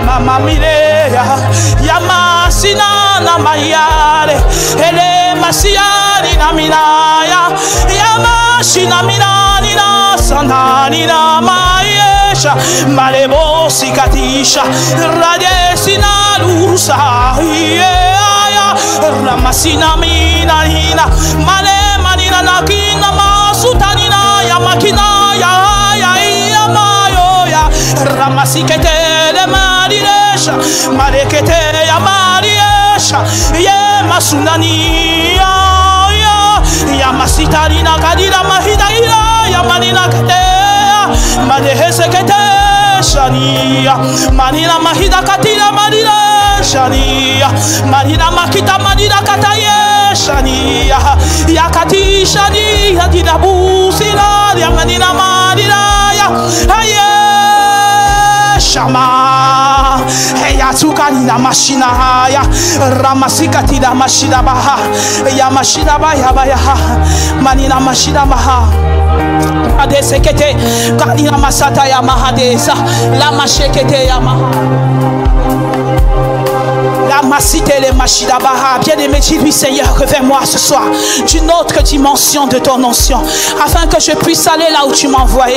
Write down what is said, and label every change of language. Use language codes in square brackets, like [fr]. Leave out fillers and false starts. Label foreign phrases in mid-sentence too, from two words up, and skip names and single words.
[fr] mama mireya yama sinana mayare ele masiari na minaya yama sinaminani na sanani na mayesha malebo sikatisha radesina lusa ya ramasina mina hina male manina nakina masutanina ya makina ya Ramasikete le mariresha, marekete ya mariesha, ye masunani ya masitari na kadira mahida ya manina kete, madehesekete shania, manina mahida katira marina shania, manina makita manina kataye shania, ya kati shania dina busina ya manina marina ya aye. Shama ya tukani na mashina haya ramasikati na mashina baha ya mashina baya baya manina mashina baha adesekete kanina masata ya mahadesa la mashekete ya maha la Bien-aimé, dis-lui, Seigneur, revêt-moi ce soir d'une autre dimension de ton onction, afin que je puisse aller là où tu m'as envoyé.